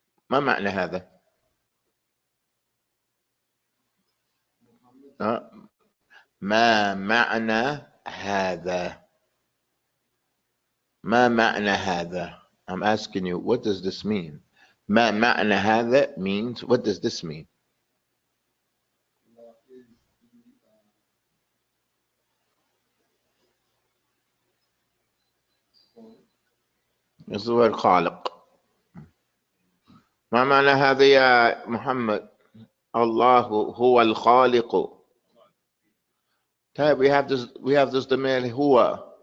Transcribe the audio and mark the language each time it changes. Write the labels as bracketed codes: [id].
[ar] ما معنى هذا؟ ما معنى هذا؟ ما معنى هذا؟ [en] I'm asking you, what does this mean? [ar] ما معنى هذا [en] means, what does this mean? It's the word خالق. [ar] ما معنى هذا يا محمد؟ الله هو الخالق. [en] We have this demand هو.